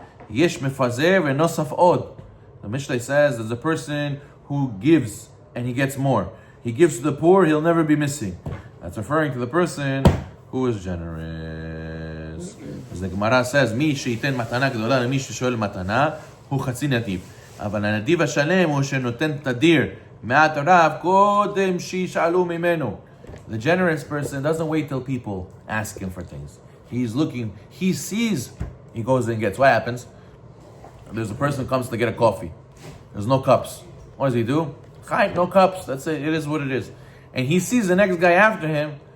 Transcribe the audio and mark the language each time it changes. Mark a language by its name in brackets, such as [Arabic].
[Hebrew] Yesh mefazer ve'nosaf od. [English] The Mishnah says there's a person who gives and he gets more. He gives to the poor, he'll never be missing. That's referring to the person who is generous. As the Gemara says, [Hebrew] Mi sheiten matana gdola mi sheshoel matana hu chatzi nativ. אבל הנדיב השלם הוא שנותן תדיר מעט רב קודם שישאלו ממנו. [English] The generous person doesn't wait till people ask him for things. He's looking, he sees, he goes and gets. What happens? There's a person who comes to get a coffee. There's no cups. What does he do? No cups. That's it. It is what it is. And he sees the next guy after him.